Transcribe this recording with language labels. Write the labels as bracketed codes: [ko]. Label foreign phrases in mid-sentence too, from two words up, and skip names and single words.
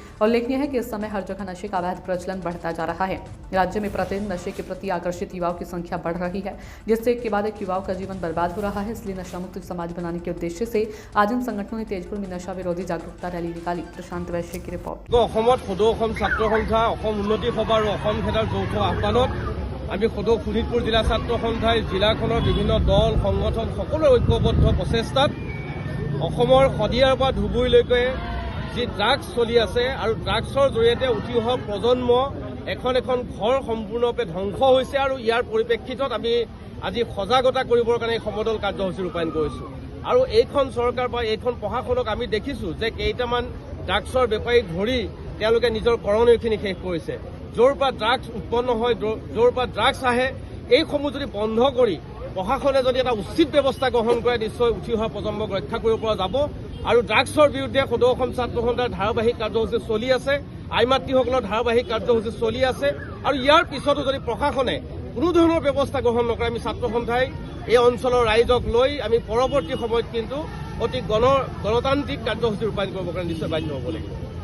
[hi] उल्लेखनीय है कि इस समय हर जगह नशे का अवैध प्रचलन बढ़ता जा रहा है। राज्य में प्रतिदिन नशे के प्रति आकर्षित युवाओं की संख्या बढ़ रही है, जिससे एक के बाद एक युवाओं का जीवन बर्बाद हो रहा है। इसलिए नशा मुक्त समाज बनाने के उद्देश्य से आज इन संगठनों ने तेजपुर में नशा विरोधी जागरूकता रैली निकाली। प्रशांत वैश्य की रिपोर्ट। [as] আমি সদৌ শোণিতপুৰ জিলা ছাত্ৰ সন্থাই জিলাখনৰ বিভিন্ন দল সংগঠন সকলোৰে ঐক্যবদ্ধ প্ৰচেষ্টাত অসমৰ শদিয়াৰ পৰা ধুবুৰীলৈকে যি ড্ৰাগছ চলি আছে আৰু ড্ৰাগছৰ জৰিয়তে উঠি অহা প্ৰজন্ম এখন ঘৰ সম্পূৰ্ণৰূপে ধ্বংস হৈছে আৰু ইয়াৰ পৰিপ্ৰেক্ষিতত আমি আজি সজাগতা কৰিবৰ কাৰণে সমদল কাৰ্যসূচী ৰূপায়ণ কৰিছোঁ। আৰু এইখন চৰকাৰ বা এইখন প্ৰশাসনক আমি দেখিছোঁ যে কেইটামান ড্ৰাগছৰ বেপাৰীক ধৰি তেওঁলোকে নিজৰ কৰণীয়খিনি শেষ কৰিছে। য'ৰ পৰা ড্ৰাগছ উৎপন্ন হয়, য'ৰ পৰা ড্ৰাগছ আহে এইসমূহ যদি বন্ধ কৰি প্ৰশাসনে যদি এটা উচিত ব্যৱস্থা গ্ৰহণ কৰে নিশ্চয় উঠি অহা প্ৰজন্মক ৰক্ষা কৰিব পৰা যাব। আৰু ড্ৰাগছৰ বিৰুদ্ধে সদৌ অসম ছাত্ৰ সন্থাৰ ধাৰাবাহিক কাৰ্যসূচী চলি আছে, আইমাতৃসকলৰ ধাৰাবাহিক কাৰ্যসূচী চলি আছে। আৰু ইয়াৰ পিছতো যদি প্ৰশাসনে কোনো ধৰণৰ ব্যৱস্থা গ্ৰহণ নকৰে আমি ছাত্ৰ সন্থাই এই অঞ্চলৰ ৰাইজক লৈ আমি পৰৱৰ্তী সময়ত কিন্তু অতি গণতান্ত্ৰিক কাৰ্যসূচী ৰূপায়ণ কৰিবৰ কাৰণে নিশ্চয় বাধ্য হ'ব লাগিব।